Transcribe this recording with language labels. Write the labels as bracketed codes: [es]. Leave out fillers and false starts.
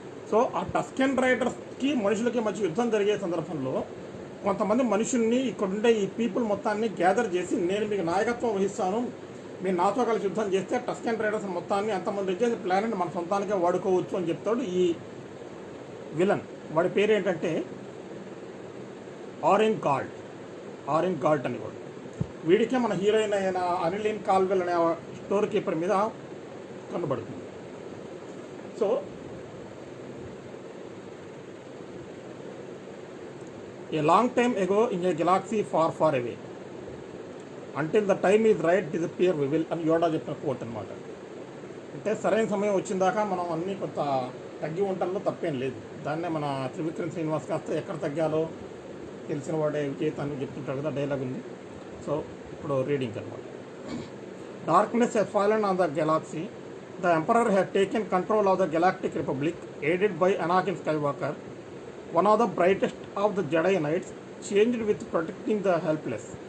[te] So ఆ టస్కెన్ రైడర్స్కి మనుషులకి మధ్య యుద్ధం జరిగే సందర్భంలో కొంతమంది మనుషుల్ని ఇక్కడుండే ఈ పీపుల్ మొత్తాన్ని గ్యాదర్ చేసి, నేను మీకు నాయకత్వం వహిస్తాను, మీరు నాతో కలిసి యుద్ధం చేస్తే టస్కెన్ రైడర్స్ మొత్తాన్ని అంతమంది వచ్చేసి ప్లానెట్ మన సొంతానికే వాడుకోవచ్చు అని చెప్తాడు ఈ విలన్. వాడి పేరు ఏంటంటే ఆరెంజ్ గాల్ట్ అని కూడా. వీడికే మన హీరోయిన్ అయిన అనిలిన్ కాల్వెల్ అనే స్టోర్ కీపర్ మీద కనబడుతుంది. [en] so A long time ago in a galaxy far, far away, until the time is right, disappear we will [te] అని యోడా చెప్పిన కోట్ అనమాట. అంటే సరైన సమయం వచ్చిన దాకా మనం అన్నీ కొంత తగ్గి ఉండటంలో తప్పేం లేదు. దాన్నే మన త్రివిక్రమ్ శ్రీనివాస్ కాస్త ఎక్కడ తగ్గాలో తెలిసిన వాడే విజేతాన్ని చెప్తుంటాడు కదా, డైలాగ్ ఉంది. సో ఇప్పుడు రీడింగ్ అనమాట. [en] Darkness has fallen on the galaxy. The Emperor had taken control of the Galactic Republic, aided by Anakin Skywalker, one of the brightest of the Jedi Knights, changed with protecting the helpless.